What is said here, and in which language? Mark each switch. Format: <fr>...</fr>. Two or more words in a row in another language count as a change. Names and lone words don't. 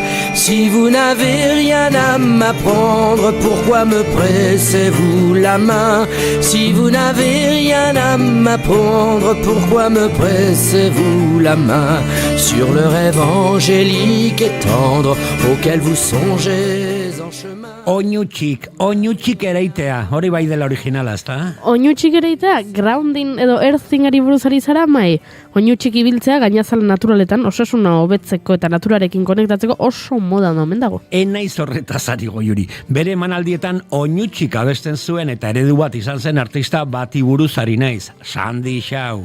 <fr>Si vous n'avez rien à m'apprendre, pourquoi me pressez-vous la main? Si vous n'avez rien à m'apprendre, pourquoi me pressez-vous la main? Sur le rêve angélique et tendre auquel vous songez</fr> <eu>Oinutxik ereitea, hori bai dela originala, ezta? Oinutxik ereitea, grounding edo earthingari buruz ari zara, mai? Oinutxik ibiltzea gainazal naturaletan osasuna hobetzeko eta naturarekin konektatzeko oso moda omen dago. Naiz horretaz ari Goiuri. Bere emanaldietan oinutxik abesten zuen eta eredu bat izan zen artista bati buruz ari naiz, Sandy Shaw.</eu>